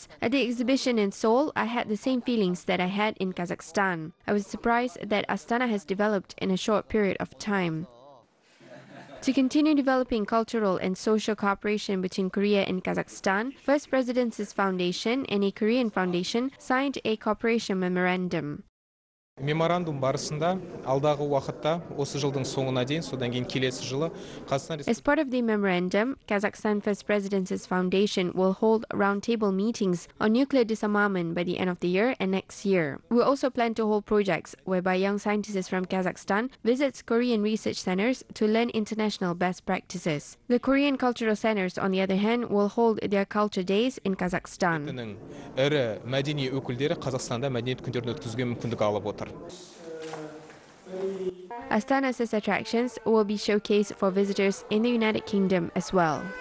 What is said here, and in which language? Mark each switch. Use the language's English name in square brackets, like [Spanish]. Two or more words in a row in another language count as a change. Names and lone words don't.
[English] At the exhibition in Seoul, I had the same feelings that I had in Kazakhstan. I was surprised that Astana has developed in a short period of time. To continue developing cultural and social cooperation between Korea and Kazakhstan, First President's Foundation and a Korean foundation signed a cooperation memorandum. [Kazakh] Меморандум барысында алдағы уақытта осы жылдың соңына дейін содан кейін келесі жылы Қазақстан [English] As part of the memorandum, Kazakhstan First President's Foundation will hold roundtable meetings on nuclear disarmament by the end of the year and next year. We also plan to hold projects whereby young scientists from Kazakhstan visits Korean research centers to learn international best practices. The Korean cultural centers, on the other hand, will hold their culture days in Kazakhstan. [Kazakh] ірі мәдени өкілдері Қазақстанда мәдениет күндерін өткізуге мүмкіндік алып отыр. [English] Astana's attractions will be showcased for visitors in the United Kingdom as well.